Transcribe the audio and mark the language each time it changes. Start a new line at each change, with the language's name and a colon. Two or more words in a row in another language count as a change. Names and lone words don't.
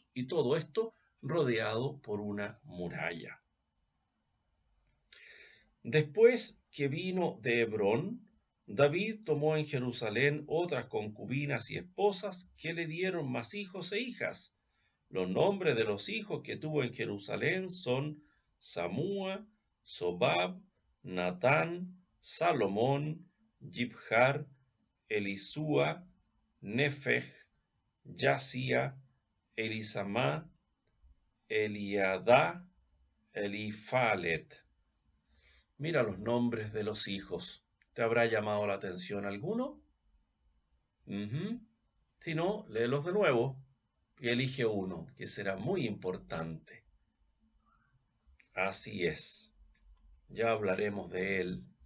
Spanish: Y todo esto rodeado por una muralla. Después que vino de Hebrón, David tomó en Jerusalén otras concubinas y esposas que le dieron más hijos e hijas. Los nombres de los hijos que tuvo en Jerusalén son Samúa, Sobab, Natán, Salomón, Jibjar, Elisúa, Nefeg, Yasía, Elisamá, Eliadá, Elifalet. Mira los nombres de los hijos. ¿Te habrá llamado la atención alguno? Si no, léelos de nuevo y elige uno, que será muy importante. Así es. Ya hablaremos de él.